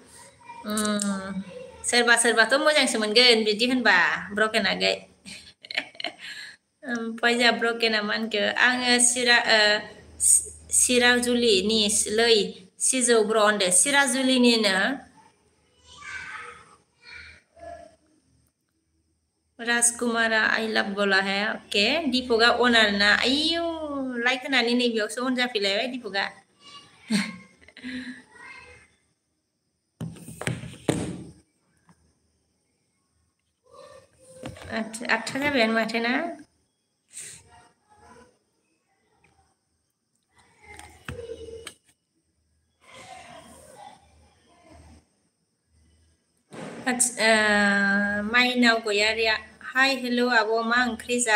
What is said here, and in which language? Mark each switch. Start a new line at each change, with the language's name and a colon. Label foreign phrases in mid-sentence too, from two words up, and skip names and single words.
Bodo: सोरबा सोरबाथ' मोजांसो मोनगोन बिदि होनबा ब्रकेन आगै ओमफ्राय जोंहा ब्रकेना मा होनखो आङो सिराजुलिनिलै सिजौ ब्र होनदो सिराजुलिनिनो राजकुमारा
English: I love
Hindi: बोला है
Bodo: अके दीपका अन आरोना आयौ लाइक होनानै नैबेयावसो अन जाफैलायबाय दीपका आठथा जाबायानो माथो ना माइनाव गयारिया हाय हेल' आब' मा ओंख्रि